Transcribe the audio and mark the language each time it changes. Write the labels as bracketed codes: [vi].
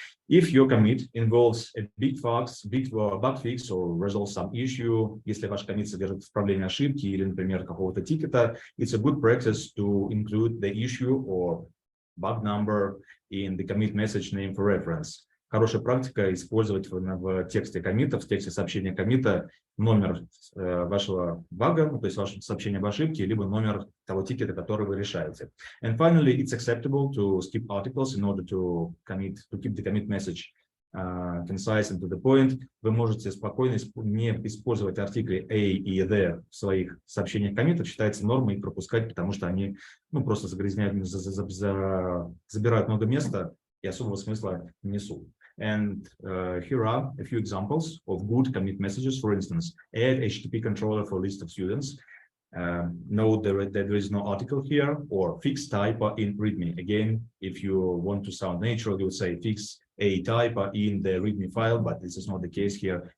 [en] If your commit involves a big bug fix or resolve some issue, [ru] если ваш commit содержит исправление ошибки или, например, какого-то тикета, [en] it's a good practice to include the issue or bug number in the commit message name for reference. [ru] Хорошая практика использовать в тексте коммита, в тексте сообщения коммита номер вашего бага, то есть ваше сообщение об ошибке, либо номер того тикета, который вы решаете. [en] And finally, it's acceptable to skip articles in order to keep the commit message concise and to the point. [ru] Вы можете спокойно не использовать артикли a и the в своих сообщениях коммитов, считается нормой их пропускать, потому что они просто загрязняют, забирают много места и особого смысла не несут. [en] And here are a few examples of good commit messages. For instance, add HTTP controller for list of students. Note that there is no article here, or fix typo in README. Again, if you want to sound natural, you would say fix a typo in the README file, but this is not the case here.